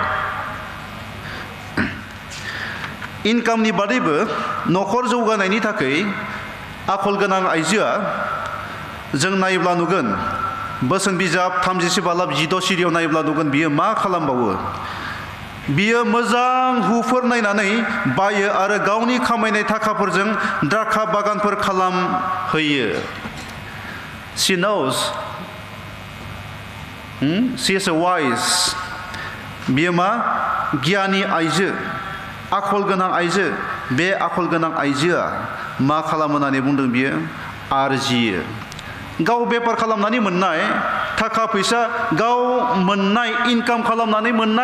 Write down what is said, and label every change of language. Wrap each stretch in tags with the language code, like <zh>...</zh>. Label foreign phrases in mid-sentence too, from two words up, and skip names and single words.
<brx>इनकामनि बादैबो न'खर जौगानायनि थाखाय आखल गोनां आइजोआ जों नायोब्ला नुगोन बोसोन बिजाब 37 बालाब 16 सिरियाव नायोब्ला नुगोन बियो मा खालामबावो बियो मोजां हुफोर नायनानै बायो आरो गावनि खामायनाय थाखाफोरजों द्राखा बागानफोर खालामहोयो</brx> <en>she knows she is a</en> <brx>wise बियो मा गियानि आइजो आखल गोनां आइजो बे आखल गोनां आइजोआ मा खालामो होननानै बुंदों बियो आरजियो गाव बेपार खालामनानै मोननाय थाखा फैसा गाव मोननाय इनकाम खालामनानै मोननाय</brx>